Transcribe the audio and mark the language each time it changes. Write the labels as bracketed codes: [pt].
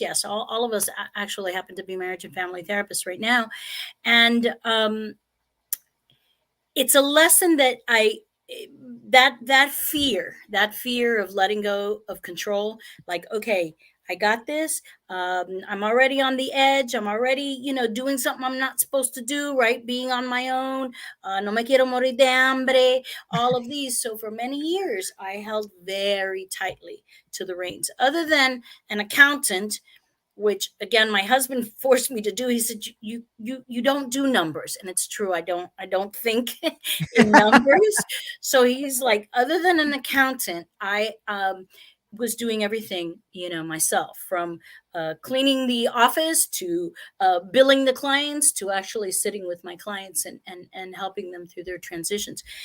[en] Yes, all of us actually happen to be marriage and family therapists right now, and it's a lesson that that fear of letting go of control, like, okay, I got this. I'm already on the edge. I'm already, doing something I'm not supposed to do, right? Being on my own. [es] No me quiero morir de hambre. [en] All of these. So for many years, I held very tightly to the reins. Other than an accountant, which again my husband forced me to do. He said, you don't do numbers. And it's true, I don't think in numbers. So he's like, other than an accountant, I was doing everything, myself, from cleaning the office to billing the clients, to actually sitting with my clients and helping them through their transitions.